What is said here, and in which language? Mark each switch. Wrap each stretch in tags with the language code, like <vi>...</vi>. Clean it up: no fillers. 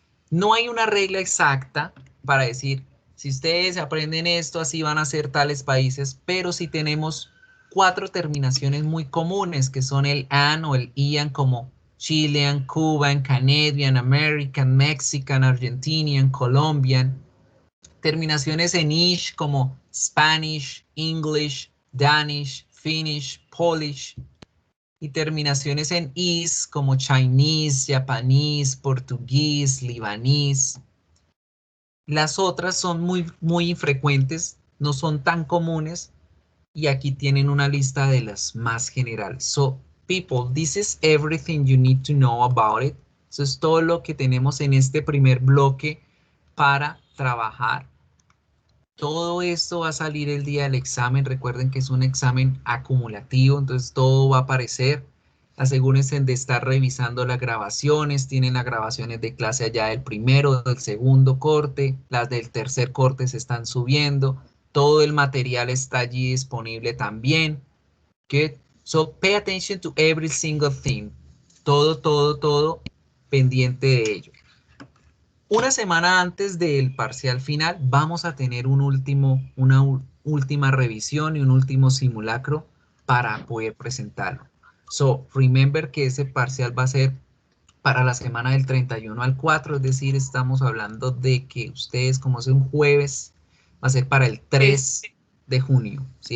<es>No hay una regla exacta para decir, si ustedes aprenden esto, así van a ser tales países, pero sí tenemos 4 terminaciones muy comunes, que son el an o el ian, como Chilean, Cuban, Canadian, American, Mexican, Argentinian, Colombian. Terminaciones en ish, como</es> <en>Spanish, English, Danish, Finnish, Polish.</en> <es>Y terminaciones en is como Chinese, Japanese, portugués, libanés. Las otras son muy infrecuentes, no son tan comunes. Y aquí tienen una lista de las más generales.</es> <en>So, people, this is everything you need to know about it.</en> <es>Eso es todo lo que tenemos en este primer bloque para trabajar. Todo esto va a salir el día del examen. Recuerden que es un examen acumulativo, entonces todo va a aparecer. Asegúrense de estar revisando las grabaciones. Tienen las grabaciones de clase allá del primero, del segundo corte. Las del tercer corte se están subiendo. Todo el material está allí disponible también.</es> <en>Good. So pay attention to every single thing.</en> <es>Todo pendiente de ello. Una semana antes del parcial final vamos a tener una última revisión y un último simulacro para poder presentarlo.</es> <en>So remember</en> <es>que ese parcial va a ser para la semana del 31 al 4, es decir, estamos hablando de que ustedes, como es un jueves, va a ser para el 3 de junio. ¿Sí?</es>